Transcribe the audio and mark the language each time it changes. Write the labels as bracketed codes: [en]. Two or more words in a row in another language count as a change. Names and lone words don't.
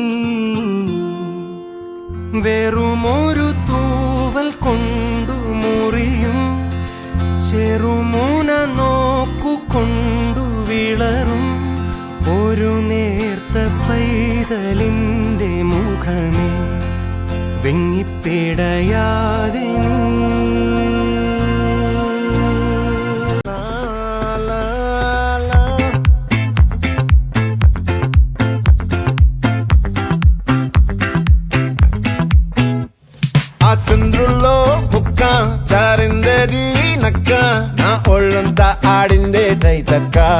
[ml] വെറുമൊരു തൂവൽ കൊണ്ടു മുറിയും ചെറുമൂന നോക്കുകൊണ്ടു വിളറും ഒരു നേർത്ത പൈതലിൻ്റെ മുഖമേ വെങ്ങിപ്പിടയാതെ നീ [te] ఆ చంద్రుల్లో ముక్క చారిందే దీనక్క నా ఒళ్ళంతా ఆడిందే తైతక్క